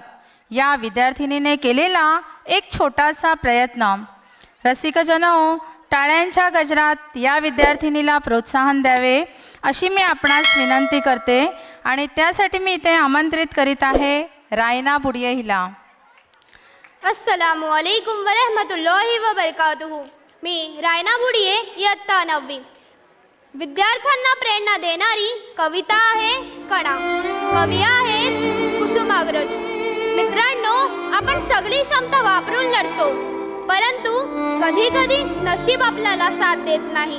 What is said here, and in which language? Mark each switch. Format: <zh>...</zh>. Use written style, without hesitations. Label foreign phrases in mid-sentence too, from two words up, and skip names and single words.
<mr>या विद्यार्थिनीने केलेला एक छोटासा प्रयत्न। रसिकजनो, टाळ्यांच्या गजरात या विद्यार्थिनीला प्रोत्साहन द्यावे अशी मी आपणास विनंती करते आणि त्यासाठी मी इथे आमंत्रित करीत आहे रायना बुडिये हिला।</mr> <ar>السلام عليكم ورحمة الله وبركاته.</ar> <mr>मी रायना बुडिये, इयत्ता 9वी। विद्यार्थ्यांना प्रेरणा देणारी कविता आहे कणा। कवी आहेत कुसुमाग्रज। मित्रांनो, आपण सगळी क्षमता वापरून लढतो, परंतु कधी कधी नशीब आपल्याला साथ देत नाही।</mr>